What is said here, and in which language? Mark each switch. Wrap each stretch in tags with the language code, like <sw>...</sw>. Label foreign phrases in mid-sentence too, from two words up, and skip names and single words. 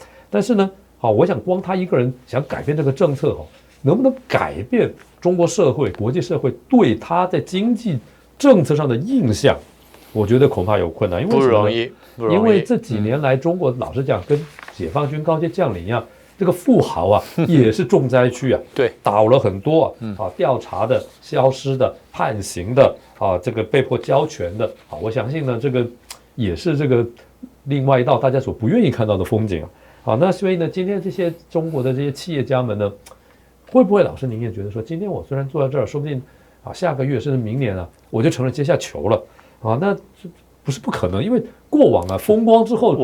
<zh>但是呢，我想光他一個人想改變這個政策能不能改變中國社會、國際社會對他在經濟政策上的印象？我覺得恐怕有困難，因為不容易，因為這幾年來，中國老實講，跟解放軍高階將領一樣，這個富豪也是重災區啊，對，倒了很多調查的、消失的、判刑的這個被迫交權的我相信呢，這個也是這個另外一道大家所不願意看到的風景那所以呢，今天這些中國的這些企業家們呢，會不會老師您也覺得說，今天我雖然坐在這兒，說不定下個月甚至明年我就成了階下囚了那不是不可能，因為過往風光之後</zh>